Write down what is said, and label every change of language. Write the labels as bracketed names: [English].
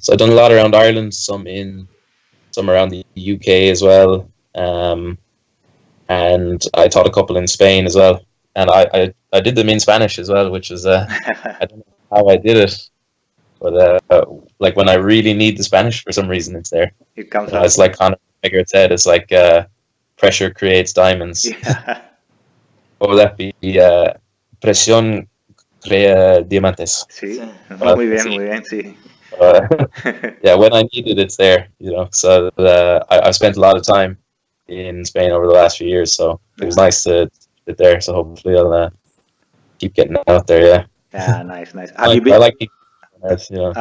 [English] So I've done a lot around Ireland, some around the UK as well, and I taught a couple in Spain as well, and I did them in Spanish as well, which is I don't know how I did it, but like when I really need the Spanish, for some reason it's there. It comes out. It's like Conor McGregor said, it's like pressure creates diamonds. Yeah. What would that be? [Spanish] Presión crea diamantes. Sí, muy bien, sí. [English] Yeah, when I need it, it's there, you know. So I've spent a lot of time in Spain over the last few years, so it was nice to sit there. So hopefully I'll keep getting out there. Yeah. Yeah, nice. I like you know,